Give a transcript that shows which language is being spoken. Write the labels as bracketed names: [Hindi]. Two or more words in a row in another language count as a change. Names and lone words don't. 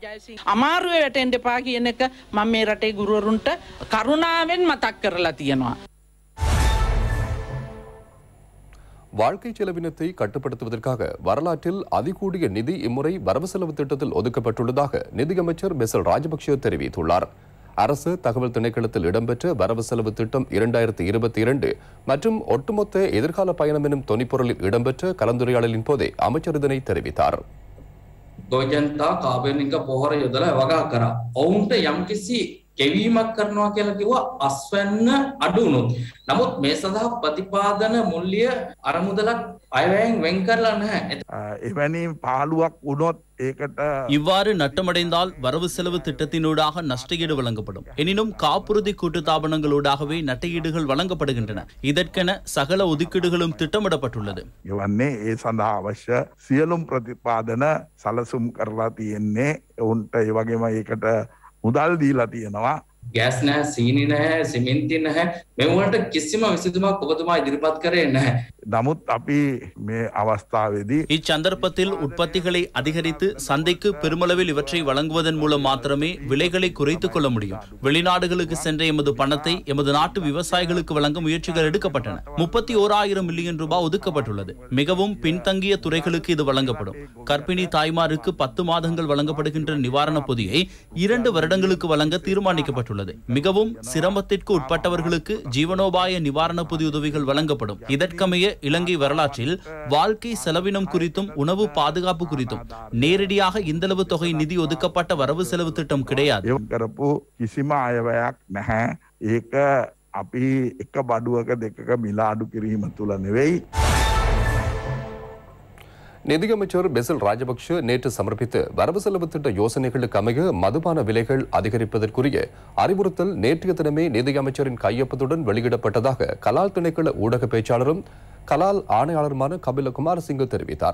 [Tamil] வாழ்க்கை செலவினத்தை கட்டுப்படுத்துவதற்காக வரலாற்றில் அதிகூடிய நிதி இம்முறை வரவு செலவு திட்டத்தில் ஒதுக்கப்பட்டுள்ளதாக நிதியமைச்சர் பெசில் ராஜபக்ஷ தெரிவித்துள்ளார். அரசு தகவல் திணைக்களத்தில் இடம்பெற்ற வரவு செலவு திட்டம் 2022 மற்றும் ஒட்டுமொத்த எதிர்கால பயணம் எனும் தொனிப்பொருளில் இடம்பெற்ற கலந்துரையாடலின் போதே அமைச்சர் இதனை தெரிவித்தார். [Sinhala] ගොජන්තා කාබනික පොහොර යොදලා වගා කරා. ඔවුන්ට යම්කිසි කෙවීමක් කරනවා කියලා කිව්වා අස්වැන්න අඩු වුණොත්. නමුත් මේ සඳහා ප්‍රතිපාදන මුල්‍ය අරමුදලක් අයවැයෙන් වෙන් කරලා නැහැ. එවැනි පාළුවක් වුණොත් ඒකට [Tamil] இவ்வாறு நட்டமடைந்தால் வரவு செலவு திட்டத்தினூடாக நஷ்டஈடு வழங்கப்படும். எனினும் காப்புறுதி கூட்டுத்தாபனங்களூடாகவே நட்டஈடுகள் வழங்கப்படுகின்றன. இதற்கென சகல ஒதுக்கீடுகளும் திட்டமிடப்பட்டுள்ளது. [Sinhala] එවන්නේ ඒ සඳහා අවශ්‍ය සියලුම් ප්‍රතිපාදන සලසුම් කරලා තියෙන්නේ. ඔවුන්ට ඒ වගේම ඒකට මුදල් දීලා තියෙනවා. ගෑස් නැහැ, සීනි නැහැ, සිමෙන්ති නැහැ. මේ වලට කිසිම විසඳුමක් ඔබතුමා ඉදිරිපත් කරේ නැහැ. නමුත් අපි මේ අවස්ථාවේදී [Tamil] இச்சந்தர்ப்பத்தில் உற்பத்திகளை அதிகரித்து சந்தைக்கு பெருமளவில் இவற்றை வழங்குவதன் மூலம் மாத்திரமே விலைகளை குறைத்துக் கொள்ள முடியும். வெளிநாடுகளுக்கு சென்ற எமது பணத்தை எமது நாட்டு விவசாயிகளுக்கு வழங்க முயற்சிகள் எடுக்கப்பட்டன. 31,000 மில்லியன் ரூபாய் ஒதுக்கப்பட்டுள்ளது. மிகவும் பின்தங்கிய துறைகளுக்கு இது வழங்கப்படும். கர்ப்பிணி தாய்மாருக்கு 10 மாதங்கள் வழங்கப்படுகின்ற நிவாரண பொதியை 2 வருடங்களுக்கு வழங்க தீர்மானிக்கப்பட்டுள்ளது. மிகவும் சிரமத்திற்கு உட்பட்டவர்களுக்கு ஜீவனோபாய நிவாரண பொதி உதவிகள் வழங்கப்படும். இதற்கமைய இலங்கை வரலாற்றில் வாழ்க்கை செலவினம் குறித்தும் உணவு பாதுகாப்பு குறித்தும் நேரடியாக இந்தளவு தொகை நிதி ஒதுக்கப்பட்ட வரவு செலவு திட்டம் கிடையாது. [Sinhala] කරපු කිසිම අයවැයක් නැහැ. ඒක අපි එක බඩුවක දෙකක මිල අඩු කිරීම තුල නෙවෙයි. [Tamil] நிதியமைச்சர் பெசில் ராஜபக்ஷ நேற்று சமர்ப்பித்த வரவு செலவு திட்ட யோசனைகளுக்கு அமைய மதுபான விலைகள் அதிகரிப்பதற்குரிய அறிவுறுத்தல் நேற்றைய தினமே நிதியமைச்சரின் கையொப்பத்துடன் வெளியிடப்பட்டதாக கலால் திணைக்கள ஊடக பேச்சாளரும் கலால் ஆணையாளருமான கபில குமாரசிங்க தெரிவித்தார்.